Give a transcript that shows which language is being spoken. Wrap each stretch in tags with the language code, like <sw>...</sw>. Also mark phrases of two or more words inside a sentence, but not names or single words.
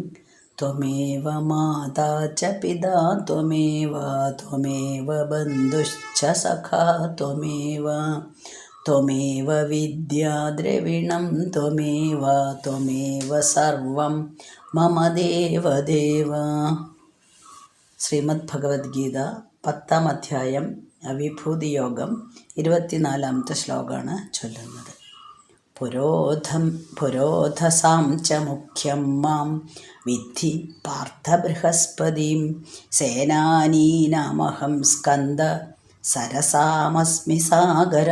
<sa>त्वमेव माता च पिता त्वमेव बन्धुश्च सखा त्वमेव विद्या द्रविणं त्वमेव सर्वं मम देवदेव.</sa> <ml>ശ്രീമദ് ഭഗവത്ഗീത 10-ാം അധ്യായം വിഭൂതിയോഗം 24-ാമത്തെ ശ്ലോകമാണ് ചൊല്ലുന്നത്.</ml> <sa>പുരോധസാം ച മുഖ്യം മാം വിദ്ധി പാർത്ഥ ബൃഹസ്പതിം സേനാനീനാമഹം സ്കന്ദ സരസാമസ്മി സാഗര.</sa>